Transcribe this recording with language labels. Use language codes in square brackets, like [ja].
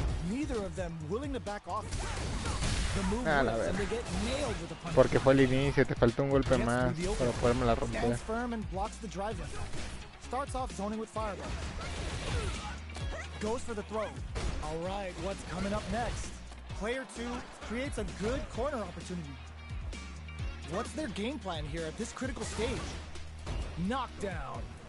[en] Neither of them willing to back off. The move [es] Ah, la [en] works and [es] verga. [en] they get nailed with the punch. [es] Porque fue el inicio, te faltó un golpe más para poderme la romper. [en] Stands firm and blocks the drive in. Starts off zoning with fireball. Goes for the throw. All right, what's coming up next? Player 2 creates a good corner opportunity. What's their game plan here at this critical stage? Knockdown.